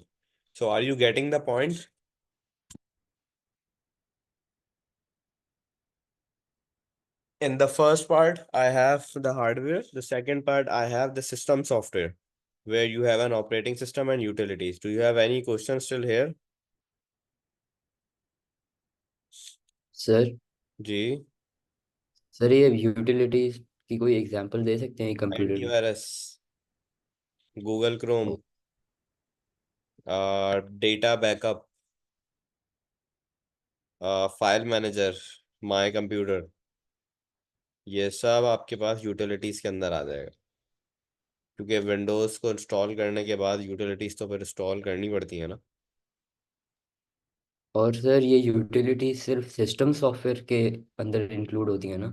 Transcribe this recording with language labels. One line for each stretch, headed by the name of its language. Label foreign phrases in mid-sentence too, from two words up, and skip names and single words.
English: So are you getting the point? In the first part, I have the hardware. The second part, I have the system software, where you have an operating system and utilities. Do you have any questions still here?
Hindi: सर जी. सर ये यूटिलिटीज की कोई एग्जांपल दे सकते हैं कंप्यूटर में?
English: Antivirus, Google ओ, Chrome, data backup, file manager.
Hindi: माई कंप्यूटर, ये सब आपके पास यूटिलिटीज के अंदर आ जाएगा। क्योंकि विंडोज़ को इंस्टॉल करने के बाद यूटिलिटीज तो फिर इंस्टॉल करनी पड़ती है ना। और सर ये यूटिलिटी सिर्फ
English: system software
Hindi: के अंदर इंक्लूड होती है ना?